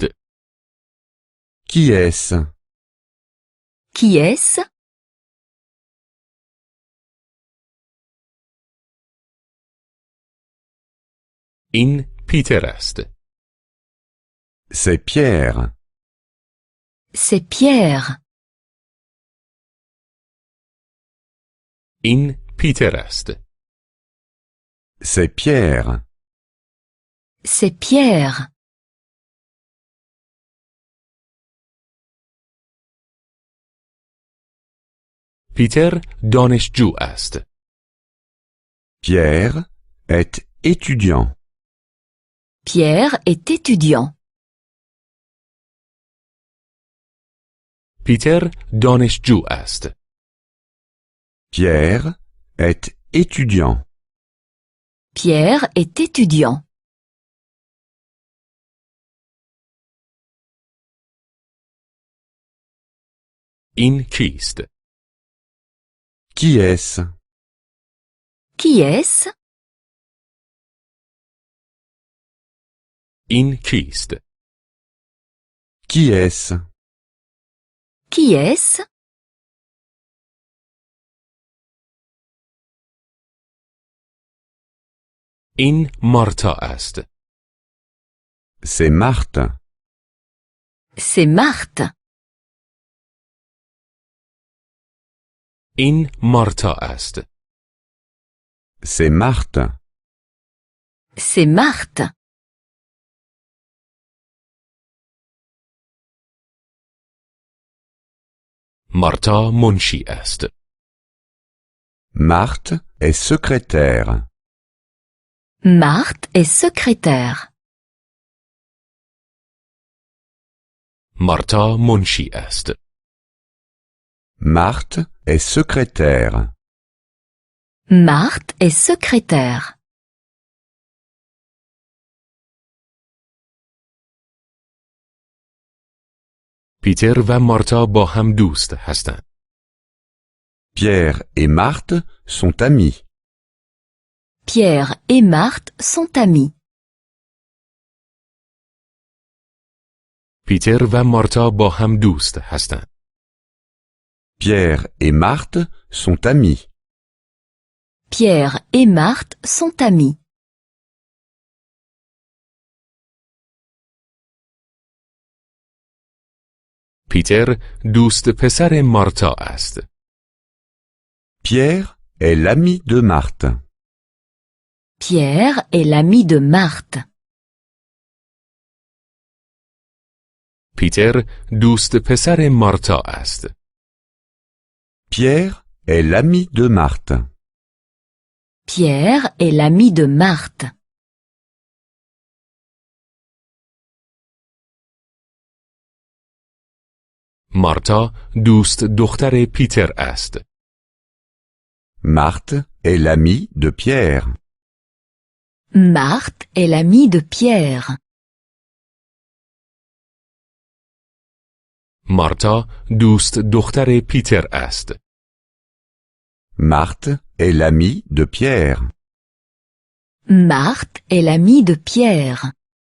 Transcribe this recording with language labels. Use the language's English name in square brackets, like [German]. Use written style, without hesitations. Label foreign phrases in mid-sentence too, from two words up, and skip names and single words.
[French] Qui est-ce? Qui est-ce? [Persian] این پیتر است. [French] C'est Pierre. C'est Pierre. [Persian] این پیتر است. [French] C'est Pierre. C'est Pierre. [Persian] پیتر دانشجو است. [French] Pierre est étudiant. Pierre est étudiant. [Persian] پیتر دانشجو است. [French] Pierre est étudiant. Pierre est étudiant. [Persian] این کیست؟ [French] Qui est-ce? Qui est-ce? [Persian] این کیست؟ [French] Qui est-ce? Qui est-ce? [Persian] این مارتا است. [French] C'est Marthe. C'est Marthe. [Persian] این مارتا است. [French] C'est Marthe. C'est Marthe. [Persian] مارتا منشی است. [French] Marthe est secrétaire. Marthe est secrétaire. [Persian] مارتا منشی است. [French] Marthe est secrétaire. Marthe est secrétaire. [Persian] پیتر و مارتا با هم دوست هستند. [French] Pierre et Marthe sont amis. Pierre et Marthe sont amis. [Persian] پیتر و مارتا با هم دوست هستند. [French] Pierre et Marthe sont amis. Pierre et Marthe sont amis. [Persian] پیتر دوست پسر مارتا است. [French] Pierre est l'ami de Marthe. Pierre est l'ami de Marthe. [Persian] پیتر دوست پسر مارتا است. [French] Pierre est l'ami de Marthe. Pierre est l'ami de Marthe. [Persian] مارتا دوست دختر پیتر است. [French] Marthe est l'amie de Pierre. Marthe est l'amie de Pierre. [Persian] مارتا دوست دختر پیتر است. [French] Marthe est l'amie de Pierre. Marthe est l'amie de Pierre.